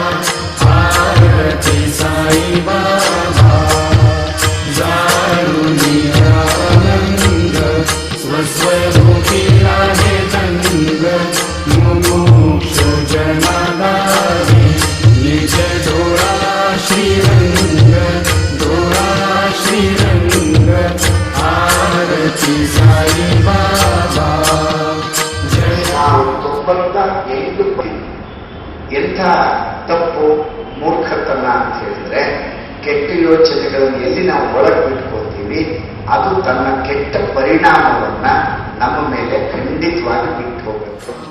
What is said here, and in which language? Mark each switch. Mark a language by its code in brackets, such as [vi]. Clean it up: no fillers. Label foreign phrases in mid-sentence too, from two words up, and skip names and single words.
[mr] आरती साई बाबा स्वस्वरूपी आहे तंग मुमुक्ष जनादारी निज डोळा श्रीरंग डोळा श्रीरंग। आरती साई बाबा जय। [kn] ಎಂಥ ತಪ್ಪು ಮೂರ್ಖತನ ಅಂತ ಹೇಳಿದ್ರೆ, ಕೆಟ್ಟ ಯೋಚನೆಗಳನ್ನು ಎಲ್ಲಿ ನಾವು ಒಳಗೆ ಬಿಟ್ಕೊಳ್ತೀವಿ ಅದು ತನ್ನ ಕೆಟ್ಟ ಪರಿಣಾಮವನ್ನ ನಮ್ಮ ಮೇಲೆ ಖಂಡಿತವಾಗಿ ಬಿಟ್ಟು ಹೋಗುತ್ತೆ.